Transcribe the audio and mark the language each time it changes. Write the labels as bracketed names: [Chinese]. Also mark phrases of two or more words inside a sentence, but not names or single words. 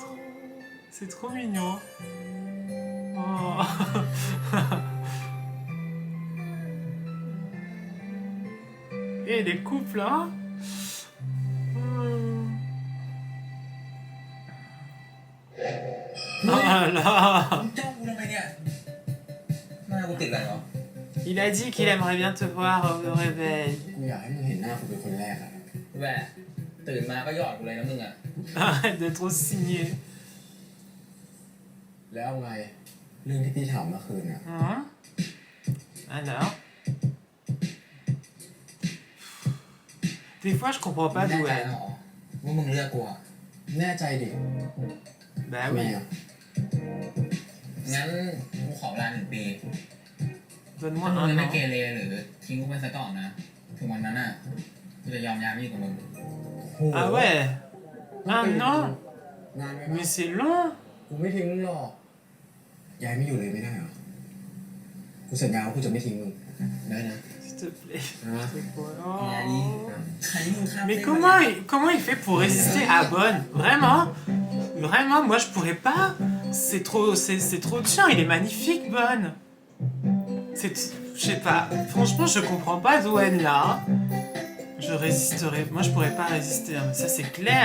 [French] C'est trop mignon. Oh. Et les couples, hein. Oh là là. [Thai] จ้องกูทำไมเนี่ยหน้ากูติดอะไรเหรอ [French] Il a dit qu'il aimerait bien te voir au réveil. [Thai] กูอยากให้มึงเห็นหน้ากูเป็นคนแรกอะ แหวะตื่นมาก็หยอดกูเลยนะมึงอ่ะ [French] Arrête de trop signer. [Thai] แล้วเอาไง เรื่องที่พี่ถามเมื่อคืนอะ [French] Hein? Alors? Des fois, je comprends pas [Thai] แน่ [French] d'où [Thai] ใจ [French] elle. [Thai] เหรอว่ามึงเลือกกูอ่ะ แน่ใจดิ [French] Bah [Thai] ทำไม [French] oui. [Thai] อะ งั้นกูขอเวลา1 ปี [French] Donne-moi [Thai] ถ้ามึง [French] un [Thai] ไม่ [French] an. [Thai] เกเรหรือทิ้งกูไปซะก่อนนะ ถึงวันนั้นอ่ะกูจะยอมย้ายมาอยู่กับมึง [French] Ah ouais? Un an? [Thai] นานไหมวะ [French] Mais c'est long. [Thai] กูไม่ทิ้งมึงหรอกย้ายไม่อยู่เลยไม่ได้เหรอ กูสัญญาว่ากูจะไม่ทิ้งมึง ได้นะ [French] S'il te plaît. [Thai] นะ ย้ายดี Oh. ใครที่มึงข้าม [French] Mais [Thai] เส้น [French] comment il fait pour résister à Bonne? Vraiment? Vraiment, moi je pourrais pas. C'est trop dur, il est magnifique, Bonne. Je sais pas. Franchement, je comprends pas d'où elle là. Je résisterai. Moi je pourrais pas résister, hein, mais ça c'est clair.